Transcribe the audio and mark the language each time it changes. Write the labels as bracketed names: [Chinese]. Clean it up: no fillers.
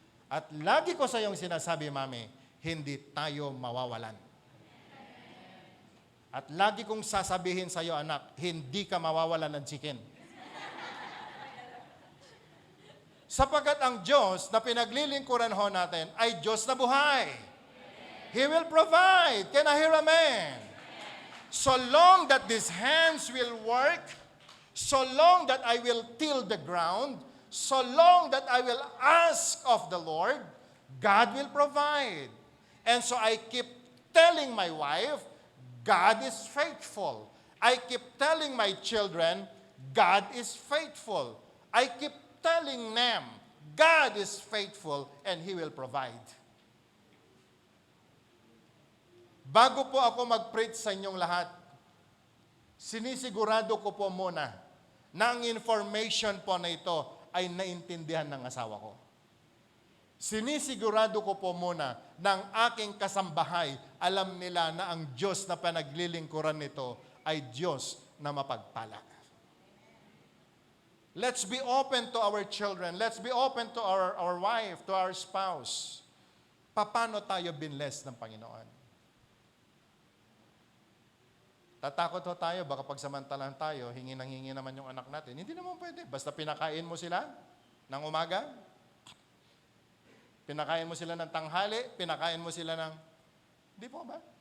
[Filipino] At lagi ko sa iyong sinasabi, Mami, hindi tayo mawawalan. At lagi kong sasabihin sa iyo, anak, hindi ka mawawalan ng chicken. Sapagkat ang Diyos na pinaglilingkuran ho natin ay Diyos na buhay. [English] He will provide. Can I hear amen? So long that these hands will work, so long that I will till the ground, so long that I will ask of the Lord, God will provide. And so I keep telling my wife, God is faithful. I keep telling my children, God is faithful. I keep telling them, God is faithful and He will provide. [Filipino] Bago po ako mag-preach sa inyong lahat, sinisigurado ko po muna na ang information po na ito ay naintindihan ng asawa ko. Sinisigurado ko po muna ng aking kasambahay, alam nila na ang Diyos na panaglilingkuran nito ay Diyos na mapagpala. [English] Let's be open to our children. Let's be open to our wife, to our spouse. [Filipino] Paano tayo binless ng Panginoon? Tatakot ho tayo, baka pagsamantalan tayo, hingi naman yung anak natin. Hindi naman pwede. Basta pinakain mo sila ng umaga, pinakain mo sila ng tanghali, pinakain mo sila ng... Di po ba?